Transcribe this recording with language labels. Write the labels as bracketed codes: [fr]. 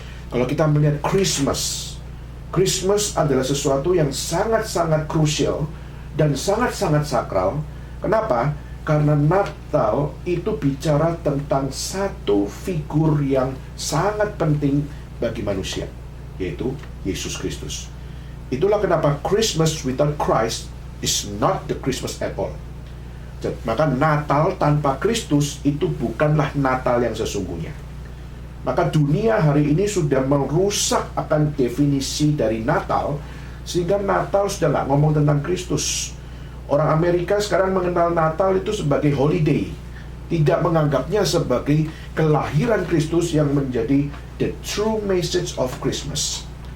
[id] Kalau kita melihat Christmas adalah sesuatu yang sangat-sangat krusial dan sangat-sangat sakral. Kenapa? Karena Natal itu bicara tentang satu figur yang sangat penting bagi manusia, yaitu Yesus Kristus. [en] Itulah kenapa Christmas without Christ is not the Christmas at all. [id] Maka Natal tanpa Kristus itu bukanlah Natal yang sesungguhnya. Maka dunia hari ini sudah merusak akan definisi dari Natal, sehingga Natal sudah nggak ngomong tentang Kristus. Orang Amerika sekarang mengenal Natal itu sebagai holiday, tidak menganggapnya sebagai kelahiran Kristus yang menjadi the true message of Christmas.